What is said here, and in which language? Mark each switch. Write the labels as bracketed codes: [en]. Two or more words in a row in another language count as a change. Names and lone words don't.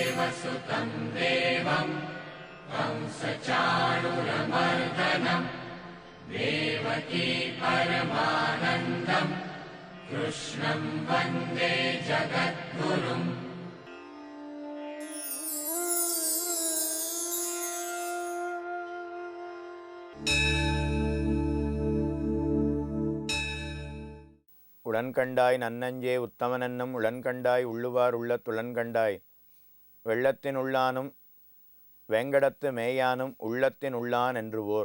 [sa] सुतं देवं कंसचाणूरमर्दनं देवकी परमानन्दं कृष्णं वन्दे जगद्गुरुम्. [ta] உடன்கண்டாய் நன்னஞ்சே உத்தமனன்னும் உளன்கண்டாய் உள்ளுவார் உள்ள துளன்கண்டாய் வெள்ளத்தின் உள்ளானும் வேங்கடத்து மேயானும் உள்ளத்தின் உள்ளான் என்று ஓர்.